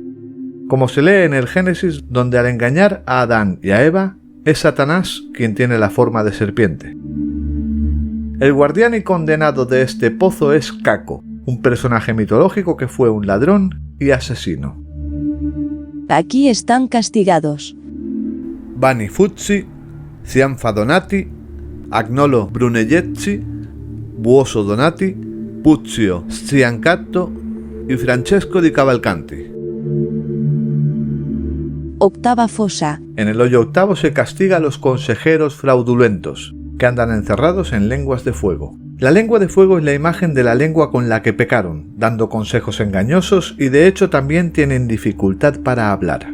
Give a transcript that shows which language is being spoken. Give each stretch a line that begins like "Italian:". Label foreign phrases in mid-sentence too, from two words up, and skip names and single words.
Spanish: Como se lee en el Génesis, donde al engañar a Adán y a Eva, es Satanás quien tiene la forma de serpiente. El guardián y condenado de este pozo es Caco, un personaje mitológico que fue un ladrón y asesino. Aquí están castigados. Vanni Fuzzi, Cianfa Donati, Agnolo Brunelleschi, Buoso Donati, Puzio Sciancatto y Francesco di Cavalcanti. Octava fosa. En el hoyo octavo se castiga a los consejeros fraudulentos, que andan encerrados en lenguas de fuego. La lengua de fuego es la imagen de la lengua con la que pecaron, dando consejos engañosos y de hecho también tienen dificultad para hablar.